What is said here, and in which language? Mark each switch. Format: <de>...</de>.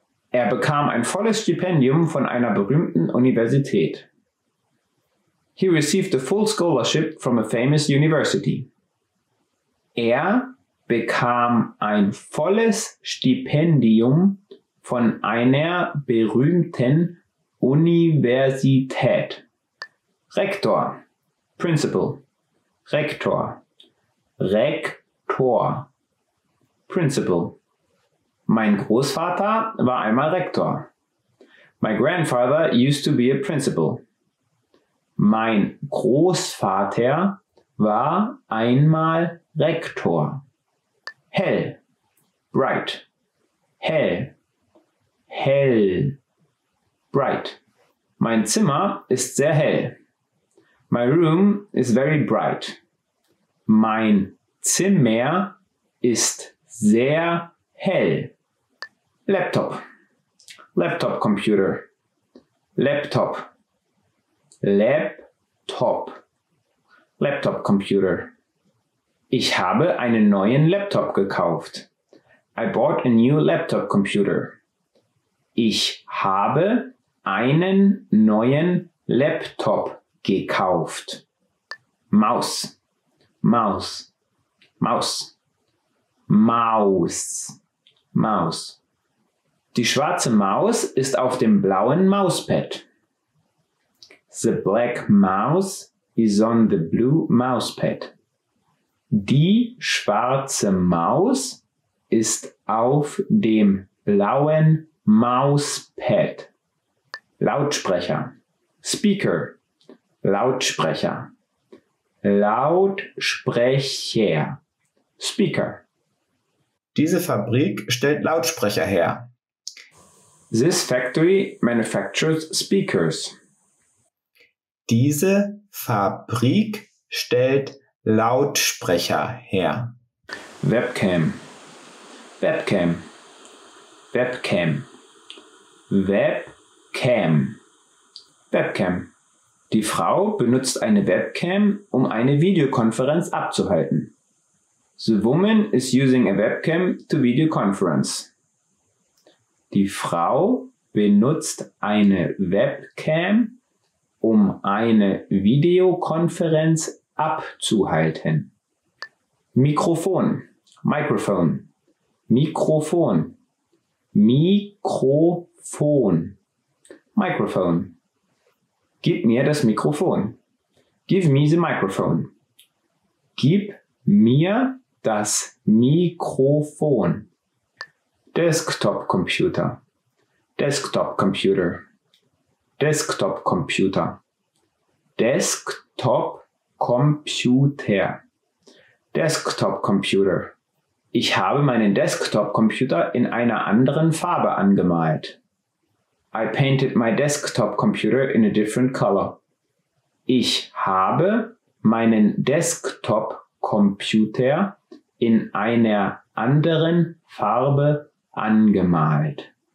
<de>Er bekam ein volles Stipendium von einer berühmten Universität.</de> <en>He received a full scholarship from a famous university.</en> <de>Er bekam ein volles Stipendium von einer berühmten Universität. Rektor.</de> <en>Principal.</en> <de>Rektor. Rektor.</de> <en>Principal.</en> <de>Mein Großvater war einmal Rektor.</de> <en>My grandfather used to be a principal.</en> <de>Mein Großvater war einmal Rektor. Hell.</de> <en>Bright.</en> <de>Hell. Hell. Bright. Mein Zimmer ist sehr hell.</de> <en>My room is very bright.</en> <de>Mein Zimmer ist sehr hell.</de> <en>Laptop. Laptop computer. Laptop. Laptop. Laptop computer.</en> <de>Ich habe einen neuen Laptop gekauft.</de> <en>I bought a new laptop computer.</en> <de>Ich habe einen neuen Laptop gekauft. Maus. Maus. Maus. Maus. Maus. Die schwarze Maus ist auf dem blauen Mauspad.</de> <en>The black mouse is on the blue mousepad.</en> <de>Die schwarze Maus ist auf dem blauen Mauspad. Lautsprecher.</de> <en>Speaker.</en> <de>Lautsprecher. Lautsprecher.</de> <en>Speaker.</en> <de>Diese Fabrik stellt Lautsprecher her.</de> <en>This factory manufactures speakers.</en> <de>Diese Fabrik stellt Lautsprecher her. Webcam. Webcam. Webcam. Webcam. Webcam. Die Frau benutzt eine Webcam, um eine Videokonferenz abzuhalten.</de> <en>The woman is using a webcam to video conference.</en> <de>Die Frau benutzt eine Webcam, um eine Videokonferenz abzuhalten. Mikrofon.</de> <en>Microphone.</en> <de>Mikrofon. Mikrofon.</de> <en>Microphone.</en> <de>Gib mir das Mikrofon.</de> <en>Give me the microphone.</en> <de>Gib mir das Mikrofon. Desktop Computer. Desktop Computer. Desktop Computer. Desktop Computer. Desktop Computer. Ich habe meinen Desktop Computer in einer anderen Farbe angemalt.</de> <en>I painted my desktop computer in a different color.</en> <de>Ich habe meinen Desktop Computer in einer anderen Farbe angemalt.</de>